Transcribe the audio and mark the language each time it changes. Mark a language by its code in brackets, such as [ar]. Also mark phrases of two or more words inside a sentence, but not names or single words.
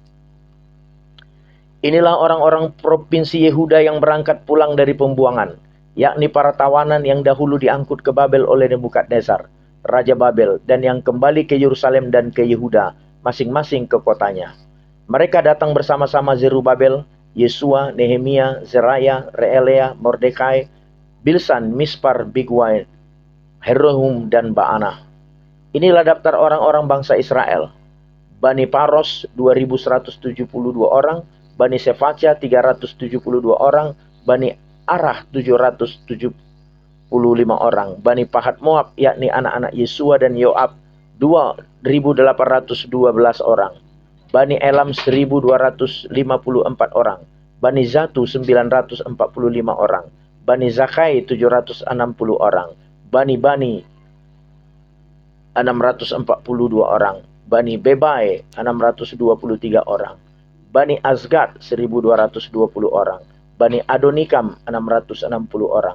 [id] Inilah orang-orang provinsi Yehuda yang berangkat pulang dari pembuangan, yakni para tawanan yang dahulu diangkut ke Babel oleh Nebukadnezar, Raja Babel, dan yang kembali ke Yerusalem dan ke Yehuda, masing-masing ke kotanya. Mereka datang bersama-sama Zerubabel, Yesua, Nehemia, Zeraya, Reelea, Mordekai, Bilsan, Mispar, Bigwai, Herohum, dan Baana. Inilah daftar orang-orang bangsa Israel. Bani Paros 2172 orang, Bani Sefatia 372 orang, Bani Arah 775 orang, Bani Pahat Moab yakni anak-anak Yesua dan Yoab 2812 orang, Bani Elam 1254 orang, Bani Zatu 945 orang, Bani Zakai 760 orang, Bani 642 orang, Bani Bebai 623 orang, Bani Azgad 1220 orang, Bani Adonikam 660 orang,